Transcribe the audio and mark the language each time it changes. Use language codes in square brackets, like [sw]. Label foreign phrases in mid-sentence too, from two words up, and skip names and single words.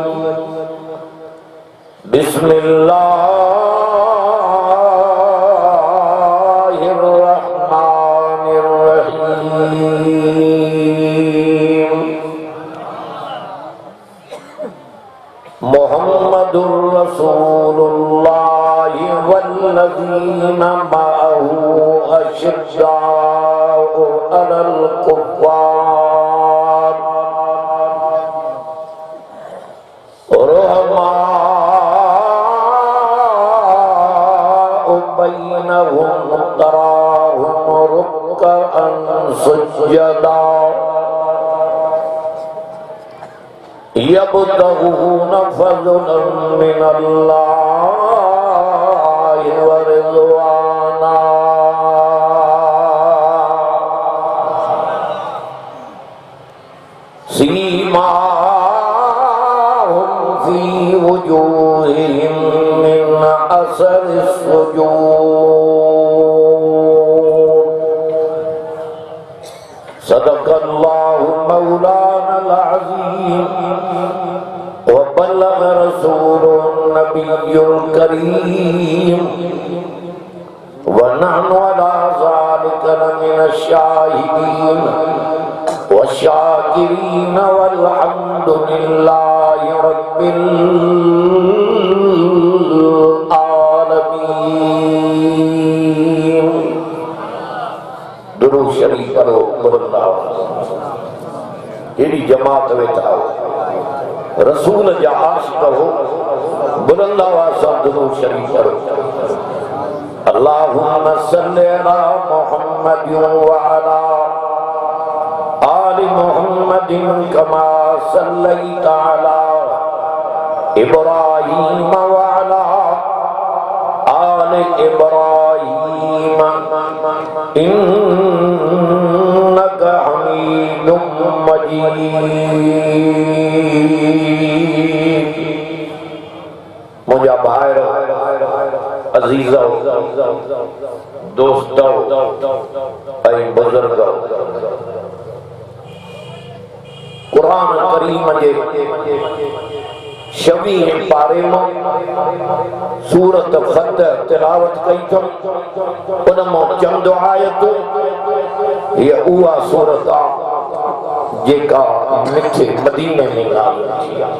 [ar] بسم الله الرحمن الرحيم محمد رسول الله والذين معه أشداء على الكفار رحماء بينهم تراهم ركعا سجدا يبتغون فضلا من الله ورضوانا سيماهم في وجوههم من أثر السجود صدق الله مولانا العظيم و بلغ رسوله النبي الكريم ونحن على ذلك لمن الشاهدين والشاكرين والحمد لله رب العالمين. [sd] दुरूद शरीफ पढ़ो बुलंदाओ एड़ी जमात वेठा हो रसूल जा आशिक़ हो बुलंदावा सा दुरूद शरीफ पढ़ो। [ar] اللهم صل على محمد وعلى آل محمد كما صليت على إبراهيم وعلى آل إبراهيم إنك حميد مجيد. [sd] मुझा भाई अजीज़ो दोस्तों ऐं बुजुर्गो कुरान करीम जे 26 पारे में सूरत फतह तिलावत कई थम उन में चंद आयतूं ये उहा सूरत आ जेका मिठे मदीने में नाज़िल थी।